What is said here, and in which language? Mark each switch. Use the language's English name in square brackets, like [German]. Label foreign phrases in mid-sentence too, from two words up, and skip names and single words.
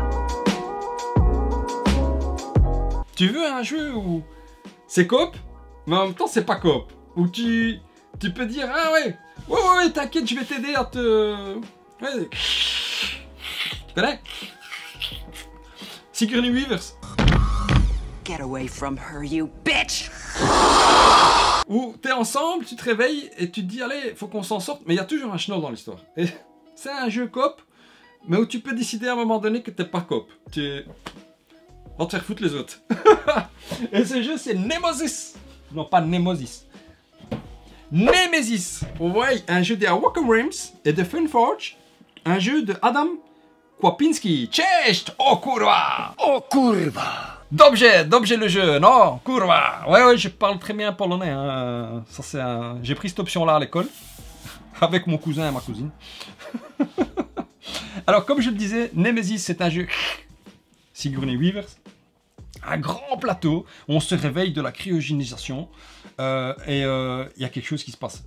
[French] Tu veux un jeu où c'est coop, mais en même temps, c'est pas coop. Où tu peux dire, ah ouais, t'inquiète, je vais t'aider à te... Ouais. Tu connais? Sigourney Weaver. [English] Get away from her, you bitch! [French] Où t'es ensemble, tu te réveilles et tu te dis, allez, faut qu'on s'en sorte, mais il y a toujours un schnoll dans l'histoire. Et c'est un jeu coop, mais où tu peux décider à un moment donné que t'es pas coop. On va te faire foutre les autres. Et ce jeu, c'est Nemesis. Non, pas Nemesis. Nemesis, ouais, un jeu de Awoken Realms et de Funforge, un jeu de Adam Kwapinski. [Polish] Cześć, o kurwa! Oh kurwa! [French] Dobrze le jeu, non? Kurwa! Ouais, je parle très bien polonais, hein. Ça, c'est j'ai pris cette option-là à l'école, avec mon cousin et ma cousine. Alors, comme je le disais, Nemesis, c'est un jeu Sigourney Weaver. Un grand plateau, on se réveille de la cryogénisation et il y a quelque chose qui se passe.